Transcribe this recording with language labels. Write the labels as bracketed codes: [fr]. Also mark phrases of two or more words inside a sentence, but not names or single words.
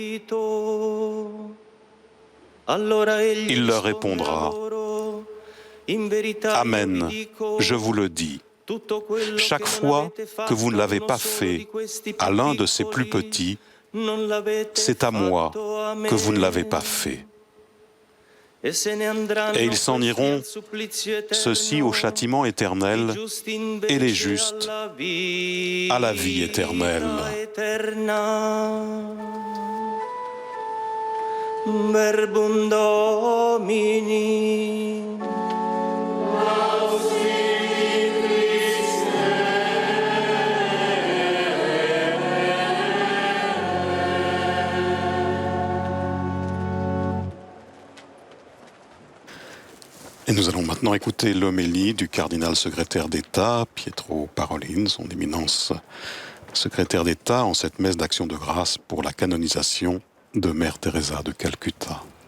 [fr] Il leur répondra, « Amen, je vous le dis, chaque fois que vous ne l'avez pas fait à l'un de ces plus petits, c'est à moi que vous ne l'avez pas fait. » Et ils s'en iront, ceux-ci au châtiment éternel, et les justes à la vie éternelle. [la] Verbum Domini. [fr] Et nous allons maintenant écouter l'homélie du cardinal secrétaire d'État, Pietro Parolin, son éminence secrétaire d'État, en cette messe d'action de grâce pour la canonisation de Mère Teresa de Calcutta.